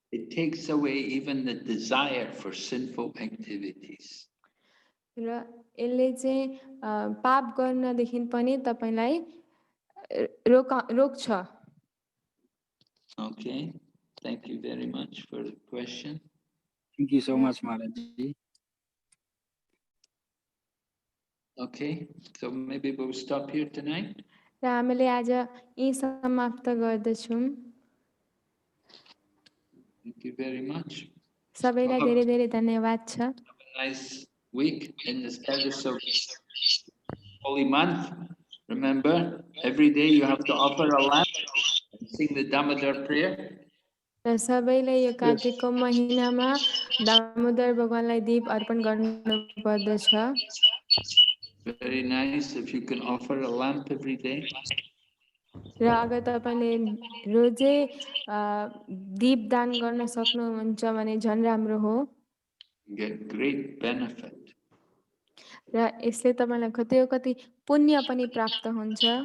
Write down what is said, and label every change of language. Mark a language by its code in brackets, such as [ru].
[en] It takes away even the desire for sinful activities. [ne] र यसले चाहिँ पाप गर्नदेखि पनि तपाईलाई रोक्छ. [en] Okay, thank you very much for the question. Thank you so much, Maharaj. Okay, so maybe we'll stop here tonight. [ne] र हामीले आज यही समाप्त गर्दछौँ. [en] Thank you very much. [ne] सबैलाई धेरै धेरै धन्यवाद छ. [en] Have a nice week in the service of holy month. Remember, every day you have to offer a lamp and sing the Damodar prayer. [ne] र सबैले यो कार्तिकको महिनामा दामोदर भगवानलाई दीप अर्पण गर्नु पर्दछ. [en] Very nice if you can offer a lamp every day. [ne] र अगर तपाईँले रोजै दीपदान गर्न सक्नुहुन्छ भने झन् राम्रो हो। [en] Get great benefit. [ne] र यसले तपाईँलाई कति पुण्य पनि प्राप्त हुन्छ।